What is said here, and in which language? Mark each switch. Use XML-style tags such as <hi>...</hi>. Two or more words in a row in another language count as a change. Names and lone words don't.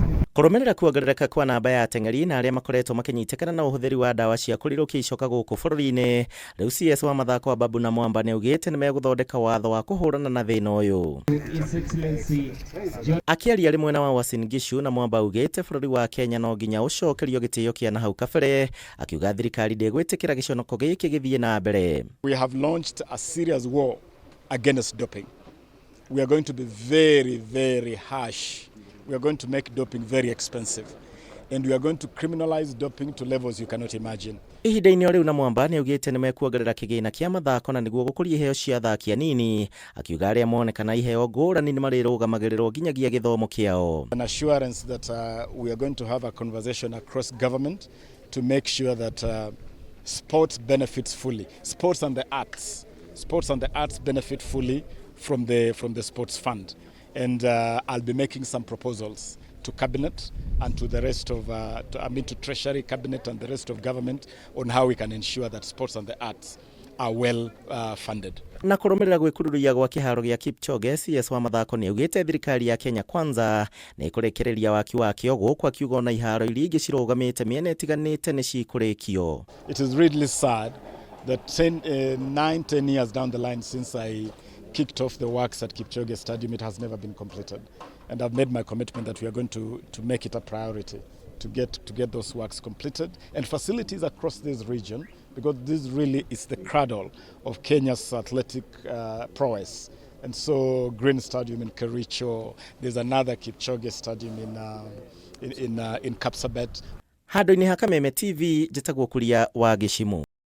<ki>Kurumirira kuongerereka kwa namba ya ateng'eri na aria makoretwo makinyitikana na uhuthiri wa ndawa cia kurirukia icoka guku bururi-ini, riu CS wa mathako Ababu Namwamba niugite nimeguthondeka watho wa kuhurana na thiina uyu. Akiaria rimwe na wa Uasin Gishu, Namwamba ugite bururi wa Kenya no nginya ucokerio gitio kia na hau kabere, akiuga thirikari ndigwitikira giconoko giki githie na mbere.</ki> <en>We have launched a serious war against doping. We are going to be very, very harsh. We are going to make doping very expensive. And we are going to criminalize doping to levels you cannot imagine.</en> <ki>Ihinda-ini riu Namwamba niugite nimekuongerera kigina kia mathako na niguo gukuria iheo cia athaki anini, akiuga aria monekana iheo ngurani ni marirugamagirirwo nginyagia githomo kiao.</ki> <en>An assurance that we are going to have a conversation across government to make sure that sports benefits fully. Sports and the arts benefit fully from the sports fund. And I'll be making some proposals to cabinet and to the rest of to Treasury, cabinet and the rest of government on how we can ensure that sports and the arts are well funded.</en> <ki>Na kurumirira gwikururia gwa kiharo gia Kipchoge, CS wa mathako ni ugite thirikari ya Kenya Kwanza ni ikurekereria waki wakio guku akiuga na iharo iria ingicirugamite miena itiganite ni cikurikio.</ki> <en>It is really sad that 9-10 years down the line since I kicked off the works at Kipchoge Stadium, it has never been completed. And I've made my commitment that we are going to make it a priority to get those works completed and facilities across this region, because this really is the cradle of Kenya's athletic prowess. And so Green Stadium in Kericho, there's another Kipchoge Stadium in Kapsabet.</en> <ki>Handu-ini ha Kameme TV, njitagwo Kuria wa Gishimu.</ki>